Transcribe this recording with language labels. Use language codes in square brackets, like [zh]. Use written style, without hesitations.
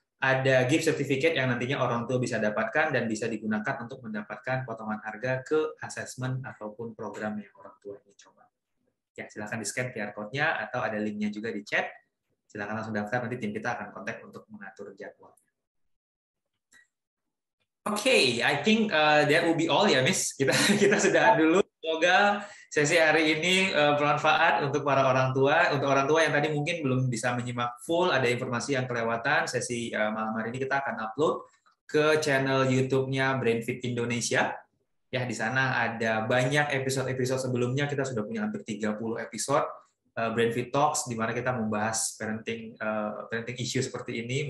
[id] Ada gift certificate yang nantinya orang tua bisa dapatkan dan bisa digunakan untuk mendapatkan potongan harga ke assessment ataupun program yang orang tua ini coba. Ya, silakan di-scan QR code-nya atau ada link-nya juga di chat. Silakan langsung daftar, nanti tim kita akan kontak untuk mengatur jadwalnya. [en] Oke, I think that will be all ya, Miss. [id] Kita sudah dulu. Semoga sesi hari ini bermanfaat untuk para orang tua. Untuk orang tua yang tadi mungkin belum bisa menyimak full, ada informasi yang kelewatan, sesi malam hari ini kita akan upload ke channel YouTube-nya Brainfit Indonesia. Ya, di sana ada banyak episode-episode sebelumnya, kita sudah punya hampir 30 episode Brainfit Talks, di mana kita membahas parenting issue seperti ini.